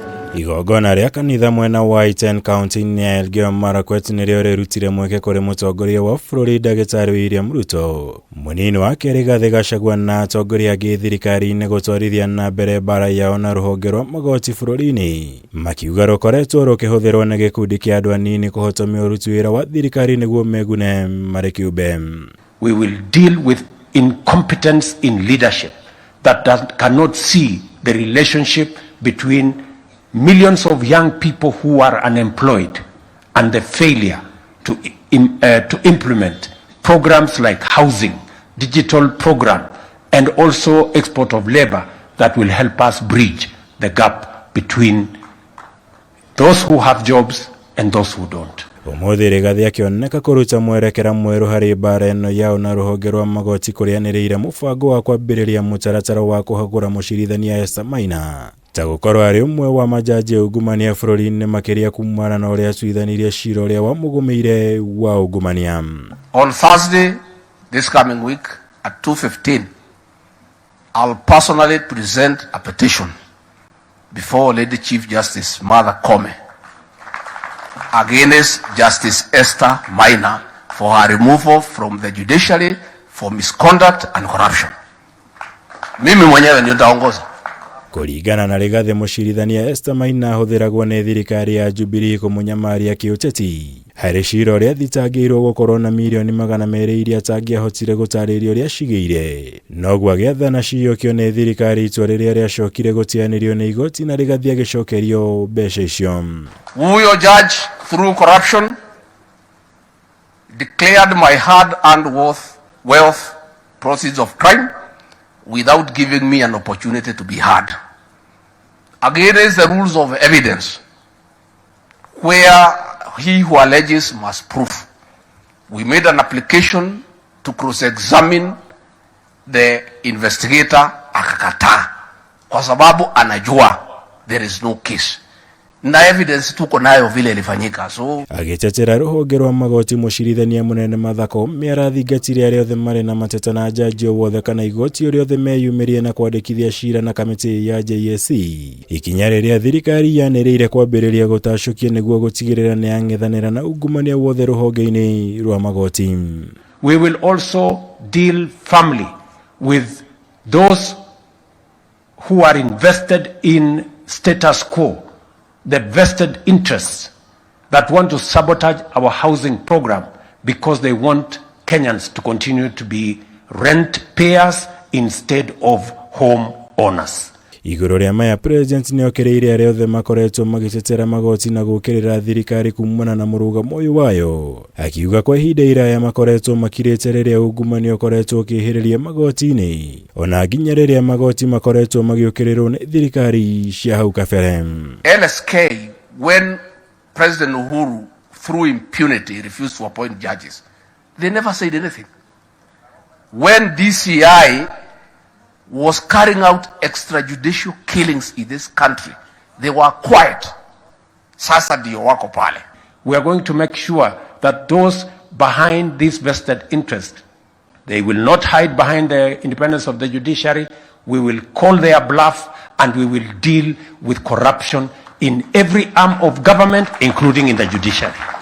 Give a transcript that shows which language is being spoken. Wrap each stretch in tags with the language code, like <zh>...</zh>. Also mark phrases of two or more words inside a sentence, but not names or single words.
<ki>Igongona ria kanitha mwena wa Iten kaunti-ini ya Elgeyo Marakwet nĩrĩo rĩrutire mweke kũrĩ mũtongoria wa bũrũri Ndagĩtarĩ William Ruto. Mũnini wa kerĩ Gathĩ Gachagua na atongoria angĩ thirikari-inĩ gũtwarithia na mbere mbara yao na rũhonge rwa magoti bũrũri-inĩ. Makiuga rũkoretwo rũkĩhũthĩrwo nĩ gĩkundi kĩa andũ anini kũhotomia ũruti wĩra wa thirikari nĩguo megune marĩ kĩũmbe.</ki> <en>We will deal with incompetence in leadership that cannot see the relationship between millions of young people who are unemployed and the failure to implement programs like housing, digital program, and also export of labor that will help us bridge the gap between those who have jobs and those who don't.</en> <ki>Ũmũthĩ Rigathĩ akĩoneka kũruta mwerekera mwerũ harĩ mbara ĩno yao na rũhonge rwa magoti kũrĩanĩrĩire mũbango wa kwambĩrĩria mũtaratara wa kũhagũra mũcirithania Esther Maina. Ta gũkorwo arĩ ũmwe wa majaji ungumania bũrũri-inĩ makĩria kumana na ũrĩa atuithanirie cira ũrĩa wamũgũmĩire wa ungumania.</ki> <en>On Thursday this coming week at 2:15 I'll personally present a petition before Lady Chief Justice Martha Koome against Justice Esther Maina for her removal from the judiciary for misconduct and corruption.</en> <sw>Mimi mwenyewe ndio nitaongoza.</sw> <ki>Kũringana na Rigathĩ, mũcirithania Esther Maina ahũthĩragwo nĩ thirikari ya Jubilee kũmũnyamaria kĩũteti harĩ cira ũrĩa thitangĩirwo gũkorwo na mirioni 200 iria atangĩahotire gũtarĩria ũrĩa cigĩire. Noguo agĩathana ciyũkio nĩ thirikari itua rĩrĩa rĩacokire gũteanĩrio nĩ igoti na Rigathĩ agĩcokerio mbeca icio.</ki> <en>Huyo judge through corruption declared my hard-earned wealth proceeds of crime without giving me an opportunity to be heard. Against the rules of evidence, where he who alleges must prove, we made an application to cross-examine the investigator</en> <sw>akakataa kwa sababu anajua</sw> <en>there is no case.</en> <sw>Na evidence tuko nayo vile ilifanyika.</sw> <ki>So agĩtetera rũhonge rwa magoti, mũcirithania mũnene Martha Koome arathingatire arĩa othe marĩ na mateta na jaji o wothe kana igoti o rĩothe meyumĩrie na kwandĩkithia cira na kamĩtĩ ya JSC. Ikinya rĩrĩa thirikari yanĩrĩire kwambĩrĩria gũtacũkia nĩguo gũtigĩrĩra nĩ yang'ethanĩra na ungumania wothe rũhonge-inĩ rwa magoti.</ki> <en>We will also deal firmly with those who are invested in status quo, the vested interests that want to sabotage our housing program because they want Kenyans to continue to be rent payers instead of home owners.</en> <ki>Igũrũ rĩa maya, president nĩokĩrĩire arĩa othe makoretwo magĩtetera magoti na gũkĩrĩra thirikari kumana na mũrugamo ũyũ wayo, akiuga kwa ihinda iraya makoretwo makirĩte rĩrĩa ungumania ũkoretwo ũkĩhĩrĩria magoti-inĩ ona nginya rĩrĩa magoti makoretwo magĩũkĩrĩrwo nĩ thirikari cia hau kabere.</ki> <en>LSK, when President Uhuru through impunity refused to appoint judges, they never said anything. When DCI was carrying out extrajudicial killings in this country, they were quiet.</en> <sw>Sasa ndio wako pale.</sw> <en>We are going to make sure that those behind this vested interest, they will not hide behind the independence of the judiciary. We will call their bluff and we will deal with corruption in every arm of government, including in the judiciary.</en>